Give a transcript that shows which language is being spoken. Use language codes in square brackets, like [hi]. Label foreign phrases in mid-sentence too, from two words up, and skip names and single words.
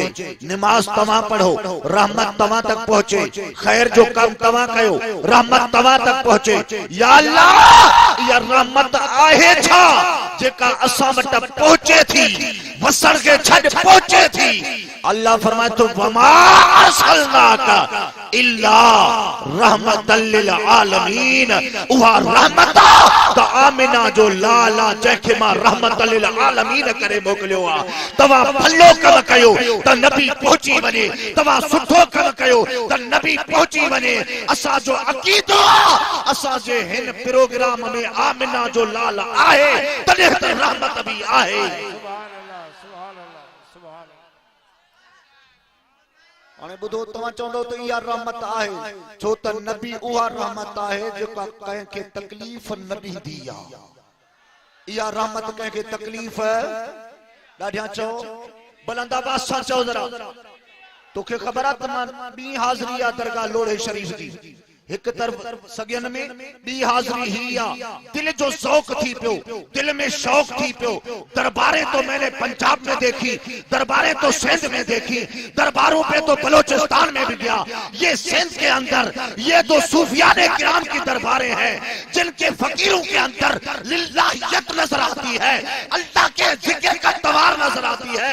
[sd] निमाज़ तव्हां पढ़ो, रहमत तव्हां तक पहुचे। खैर जो कम तव्हां कयो, रहमत तव्हां तक पहुचे। या अल्लाह, इहा रहमत आहे छा जेका असां वटि पहुचे थी, वसण खे छॾ पहुचे थी? अल्लाह फरमाए थो [ar] وما أرسلناك إلا رحمة للعالمين. [sd] उहा रहमत त आमिना जो लाल आ, जंहिंखे मां [ar] رحمة للعالمين [sd] करे मोकिलियो आ। तव्हां भलो कम कयो त नबी पहुची वञे, तव्हां सुठो कम कयो त नबी पहुची वञे। असांजो अक़ीदो असांजे हिन प्रोग्राम में आमिना जो लाल आहे, तॾहिं त रहमत भी आहे। हाणे ॿुधो, तव्हां चवंदो त इहा रहमत आहे, छो त नबी उहा रहमत आहे जेका कंहिंखे तकलीफ़ न ॾींदी आहे। इहा रहमत कंहिंखे तकलीफ़ ॾाढियां चओ, बुलंद आवाज़ सां चओ ज़रा। तोखे ख़बर आहे त मां ॿी हाज़िरी आहे दरगाह लोढ़े शरीफ़ जी। एक तरफ सगन में, ॿी हाज़िरी ही आ। दिल जो शौक थी पियो, दिल में शौक थी पियो। [ur] درباریں تو میں نے پنجاب میں دیکھی، درباریں تو سندھ میں دیکھی، درباروں پے تو بلوچستان میں بھی گیا. یہ سندھ کے اندر یہ دو صوفیانے کرام کی درباریں ہیں جن کے فقیروں کے اندر للٰہیت نظر آتی ہے، اللہ کے ذکر کا توار نظر آتی ہے.